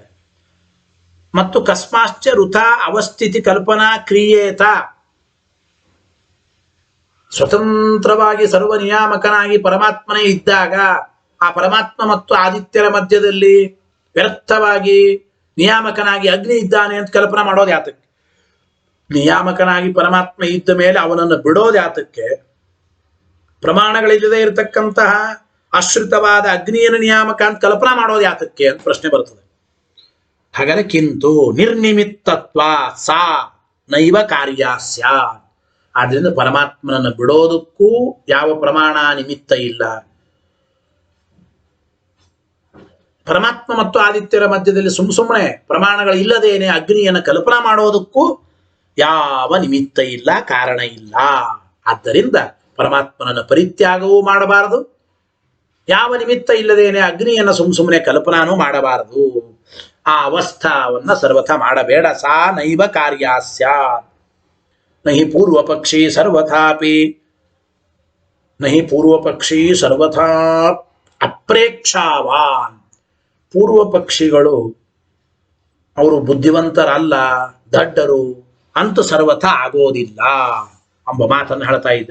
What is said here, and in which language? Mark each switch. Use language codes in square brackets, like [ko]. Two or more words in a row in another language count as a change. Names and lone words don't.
[kn] ಮತ್ತು [sa] ಕಸ್ಮಾಶ್ಚ ಋತ ಅವಸ್ಥಿತಿ ಕಲ್ಪನಾ ಕ್ರಿಯೇತ, [kn] ಸ್ವತಂತ್ರವಾಗಿ ಸರ್ವನಿಯಾಮಕನಾಗಿ ಪರಮಾತ್ಮನೇ ಇದ್ದಾಗ ಆ ಪರಮಾತ್ಮ ಮತ್ತು ಆದಿತ್ಯರ ಮಧ್ಯದಲ್ಲಿ ವ್ಯರ್ಥವಾಗಿ ನಿಯಾಮಕನಾಗಿ ಅಗ್ನಿ ಇದ್ದಾನೆ ಅಂತ ಕಲ್ಪನಾ ಮಾಡೋದು ಯಾತಕ್ಕೆ? ನಿಯಾಮಕನಾಗಿ ಪರಮಾತ್ಮ ಇದ್ದ ಮೇಲೆ ಅವನನ್ನು ಬಿಡೋದು ಯಾತಕ್ಕೆ? ಪ್ರಮಾಣಗಳಿಲ್ಲದೆ ಇರತಕ್ಕಂತಹ ಆಶ್ರಿತವಾದ ಅಗ್ನಿಯನ್ನು ನಿಯಾಮಕ ಅಂತ ಕಲ್ಪನಾ ಮಾಡೋದು ಯಾತಕ್ಕೆ ಅಂತ ಪ್ರಶ್ನೆ ಬರ್ತದೆ. ಹಾಗಾದ್ರೆ [sa] ಕಿಂತು ನಿರ್ನಿಮಿತ್ತತ್ವ ಸಾ ನೈವ ಕಾರ್ಯಾಸ್ಯ, [kn] ಆದ್ರಿಂದ ಪರಮಾತ್ಮನನ್ನು ಬಿಡೋದಕ್ಕೂ ಯಾವ ಪ್ರಮಾಣ ನಿಮಿತ್ತ ಇಲ್ಲ. ಪರಮಾತ್ಮ ಮತ್ತು ಆದಿತ್ಯರ ಮಧ್ಯದಲ್ಲಿ ಸುಮ್ಮನೆ ಪ್ರಮಾಣಗಳಿಲ್ಲದೇನೆ ಅಗ್ನಿಯನ್ನು ಕಲ್ಪನಾ ಮಾಡೋದಕ್ಕೂ ಯಾವ ನಿಮಿತ್ತ ಇಲ್ಲ, ಕಾರಣ ಇಲ್ಲ. ಆದ್ದರಿಂದ ಪರಮಾತ್ಮನನ್ನು ಪರಿತ್ಯಾಗವೂ ಮಾಡಬಾರದು, ಯಾವ ನಿಮಿತ್ತ ಇಲ್ಲದೇನೆ ಅಗ್ನಿಯನ್ನು ಸುಮ್ಮನೆ ಕಲ್ಪನಾನೂ ಮಾಡಬಾರದು. ಆ ಅವಸ್ಥಾವನ್ನ ಸರ್ವಥಾ ಮಾಡಬೇಡ. [sa] ಸಾ ನೈವ ಕಾರ್ಯಾಸ್ಯ ನಹಿ ಪೂರ್ವಪಕ್ಷಿ ಸರ್ವಥಾ ಅಪ್ರೇಕ್ಷಾವಾನ್. [kn] ಪೂರ್ವ ಪಕ್ಷಿಗಳು ಅವರು ಬುದ್ಧಿವಂತರಲ್ಲ, ದಡ್ಡರು ಅಂತೂ ಸರ್ವಥಾ ಆಗೋದಿಲ್ಲ ಎಂಬ ಮಾತನ್ನು ಹೇಳ್ತಾ ಇದ್ದ.